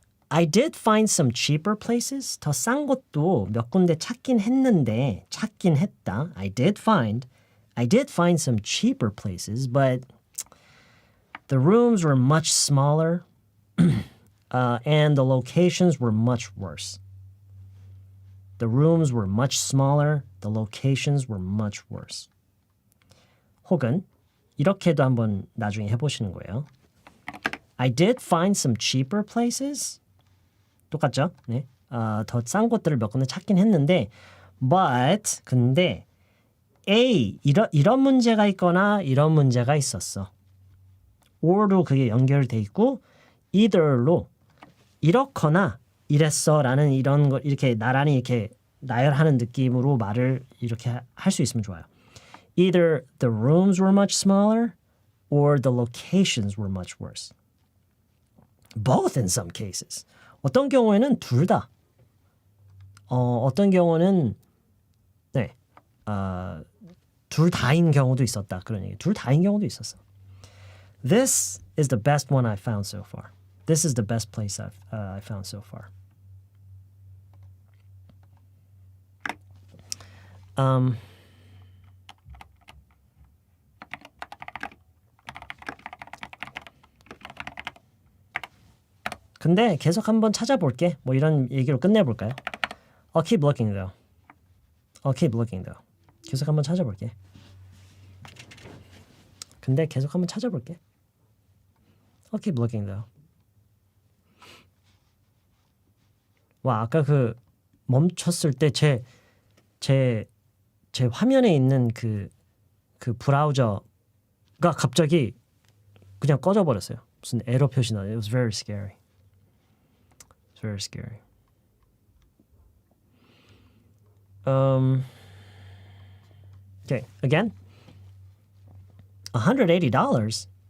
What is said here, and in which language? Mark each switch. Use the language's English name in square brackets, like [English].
[English] I did find some cheaper places. [Korean] 더 싼 곳도 몇 군데 찾긴 했다. [English] I did find some cheaper places, but the rooms were much smaller and the locations were much worse. The rooms were much smaller, the locations were much worse. [Korean] 혹은 이렇게도 한번 나중에 해보시는 거예요. [English] I did find some cheaper places. [Korean] 똑같죠? 네. 더 싼 곳들을 몇 군데 찾긴 했는데 but 근데 A 이런 문제가 있거나 이런 문제가 있었어. or도 그게 연결돼 있고 either로 이렇거나 이랬어라는 이런 걸 이렇게 나란히 이렇게 나열하는 느낌으로 말을 이렇게 할 수 있으면 좋아요. [English] Either the rooms were much smaller or the locations were much worse. Both in some cases. [Korean] 어떤 경우에는 둘 다. 어떤 경우는 네, 둘 다인 경우도 있었다. 그런 얘기. 둘 다인 경우도 있었어. [English] This is the best one I found so far. This is the best place I found so far. [Korean] 근데 계속 한번 찾아볼게. 뭐 이런 얘기로 끝내볼까요? [English] I'll keep looking though. I'll keep looking though. [Korean] 계속 한번 찾아볼게. 근데 계속 한번 찾아볼게. [English] I'll keep looking though. [Korean] 와, 아까 그 멈췄을 때 제 화면에 있는 그 브라우저가 갑자기 그냥 꺼져 버렸어요. 무슨 에러 표시 나. [English] It was very scary. It's very scary. Okay, again. $180?